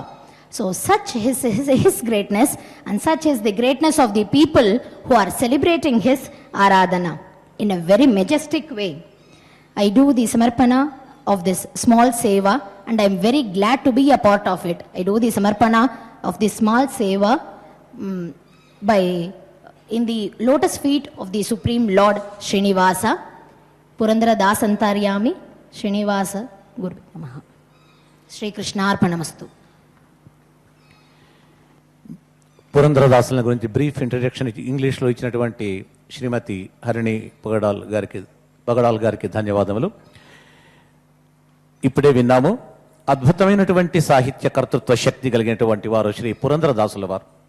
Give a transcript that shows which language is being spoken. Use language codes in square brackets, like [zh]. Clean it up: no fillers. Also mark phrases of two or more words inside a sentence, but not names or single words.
[en] So such his greatness, and such is the greatness of the people who are celebrating his Aradhana in a very majestic way. I do the Samarpana of this small seva, and I am very glad to be a part of it. I do the Samarpana of this small seva by in the lotus feet of the Supreme Lord Srinivasa, Purandara Dasantaryami, Srinivasa [sa] गुरु नमः. श्री कृष्ण अर्पणमस्तु. [te] పురంధరదాసుల గురించి [en] brief introduction [te] ఇంగ్లీష్లో ఇచ్చినటువంటి శ్రీమతి హరిణి పగడాల్ గారికి ధన్యవాదములు. ఇప్పుడే విన్నాము, అద్భుతమైనటువంటి సాహిత్య కర్తృత్వ శక్తి కలిగినటువంటి వారు శ్రీ పురంధరదాసుల వారు.